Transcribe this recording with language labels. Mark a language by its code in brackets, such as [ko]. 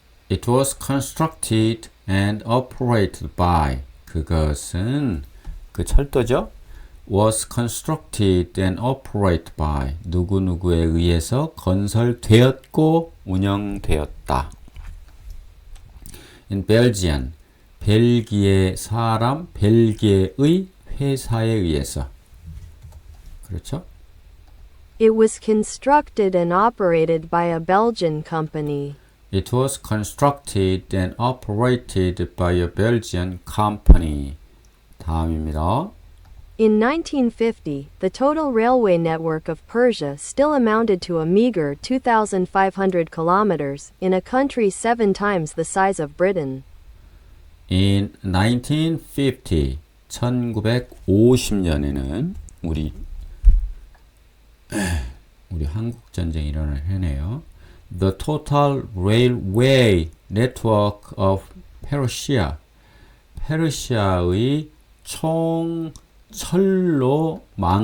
[en] It was constructed and operated by [ko] 그것은 그 철도죠. [en] was constructed and operated by [ko] 누구누구에 의해서 건설되었고 운영되었다. [en] In Belgian [ko] 벨기에 사람 벨기에의 회사에 의해서 그렇죠? [en] It was constructed and operated by a Belgian company. It was constructed and operated by a Belgian company. [ko] 다음입니다. [en] In 1950, the total railway network of Persia still amounted to a meager 2,500 kilometers in a country 7 times the size of Britain. In 1950, [ko] 1950년에는 우리 한국 전쟁이 일어날 해네요. [en] The total railway network of Persia, [ko] 페르시아의 총 철로망은